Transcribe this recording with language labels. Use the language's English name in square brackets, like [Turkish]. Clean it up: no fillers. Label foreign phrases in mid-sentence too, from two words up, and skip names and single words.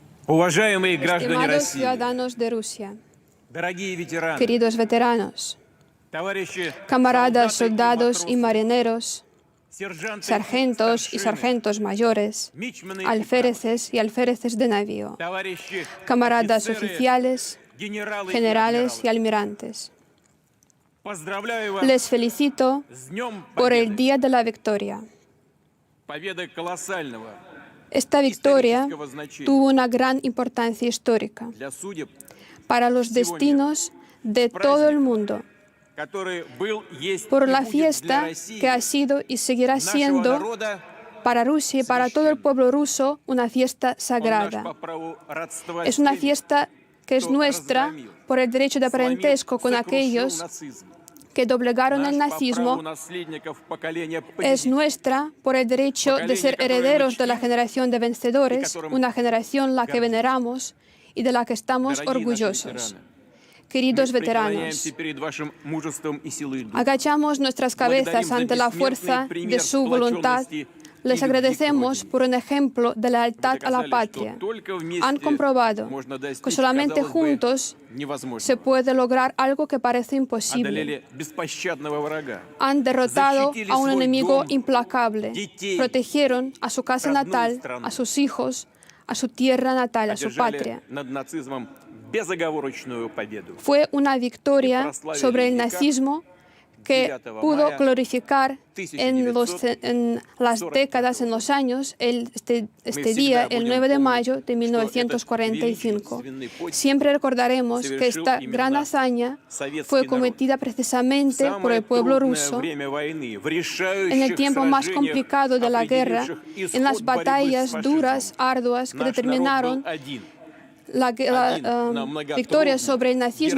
[Russian] Уважаемые граждане [Spanish] Estimados [Russian] России, [Spanish] ciudadanos de Rusia, [Russian] дорогие ветераны, [Spanish] queridos veteranos, [Russian] товарищи [Spanish] camaradas, [Russian] солдаты [Spanish] soldados y [Russian] матросы, [Spanish] marineros, [Russian] сержанты [Spanish] sargentos y [Russian] старшины, [Spanish] sargentos mayores, [Russian] мичманы и [Spanish] alféreces y alféreces de navío, [Russian] товарищи [Spanish] camaradas [Russian] офицеры, [Spanish] oficiales, [Russian] генералы и [Spanish] generales y [Russian] адмиралы. [Spanish] almirantes. [Russian] Поздравляю вас [Spanish] Les felicito [Russian] с Днем [Spanish] por el [Russian] Победы. [Spanish] Día de la Victoria. [Russian] Победа колоссального [Spanish] Esta victoria [Russian] исторического значения [Spanish] tuvo una gran importancia histórica [Russian] для судеб, [Spanish] para los destinos de todo el mundo, [Russian] который был, есть [Spanish] por [Russian] и [Spanish] la [Russian] будет для [Spanish] fiesta [Russian] России, [Spanish] que ha sido y seguirá [Russian] нашего [Spanish] siendo [Russian] народа, [Spanish] para Rusia y para todo el pueblo ruso una fiesta [Russian] он наш [Spanish] sagrada. [Russian] по праву родства [Spanish] Es [Russian] с [Spanish] una [Russian] теми, [Spanish] fiesta que es [Russian] кто [Spanish] nuestra [Russian] разгромил, [Spanish] por el derecho de [Russian] сломил, [Spanish] parentesco con [Russian] сокрушил [Spanish] aquellos [Russian] нацизм. [Spanish] que doblegaron el [Russian] Наш по праву [Spanish] nazismo, [Russian] наследников поколения [Spanish] es [Russian] победителей. [Spanish] nuestra por el derecho de ser herederos de la generación de vencedores, una generación la que veneramos y de la que estamos [Russian] Дорогие наши [Spanish] orgullosos. [Russian] ветераны, [Spanish] Queridos [Russian] мы [Spanish] veteranos, [Russian] преклоняемся перед вашим мужеством и силой духа. [Spanish] agachamos nuestras cabezas ante la fuerza de su voluntad. Les agradecemos por un ejemplo de lealtad a la patria. Han comprobado que solamente juntos se puede lograr algo que parece imposible. [Russian] Одолели беспощадного врага. [Spanish] Han derrotado a un enemigo implacable. Protegieron a su casa natal, a sus hijos, a su tierra natal, a su [Russian] Одержали [Spanish] patria. [Russian] над нацизмом безоговорочную победу. [Spanish] Fue una victoria sobre el nazismo que pudo glorificar en las décadas, en los años, este día, el 9 de mayo de 1945. Siempre recordaremos que esta gran hazaña fue cometida precisamente por el pueblo ruso en el tiempo más complicado de la guerra, en las batallas duras, arduas, que determinaron la victoria sobre el nazismo.